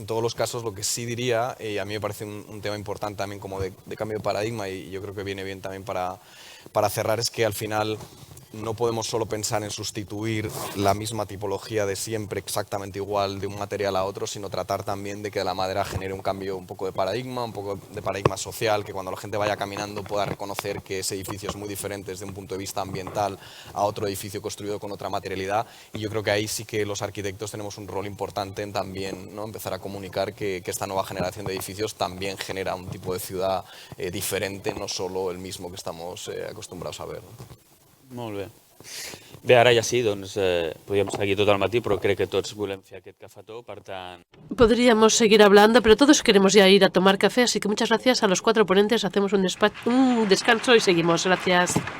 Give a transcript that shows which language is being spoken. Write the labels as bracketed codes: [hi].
[es] En todos los casos, lo que sí diría, y a mí me parece un tema importante también como de cambio de paradigma, y yo creo que viene bien también para cerrar, es que al final no podemos solo pensar en sustituir la misma tipología de siempre exactamente igual de un material a otro, sino tratar también de que la madera genere un cambio un poco de paradigma, un poco de paradigma social, que cuando la gente vaya caminando pueda reconocer que ese edificio es muy diferente desde un punto de vista ambiental a otro edificio construido con otra materialidad. Y yo creo que ahí sí que los arquitectos tenemos un rol importante en también, ¿no?, empezar a comunicar que esta nueva generación de edificios también genera un tipo de ciudad diferente, no solo el mismo que estamos acostumbrados a ver, ¿no? [ca] Molt bé. Bé, ara ja sí, doncs podríem seguir tot el matí, però crec que tots volem fer aquest cafetó, per tant... [es] Podríamos seguir hablando, pero todos queremos ya ir a tomar café, así que muchas gracias a los 4 ponentes. Hacemos un descanso y seguimos. Gracias.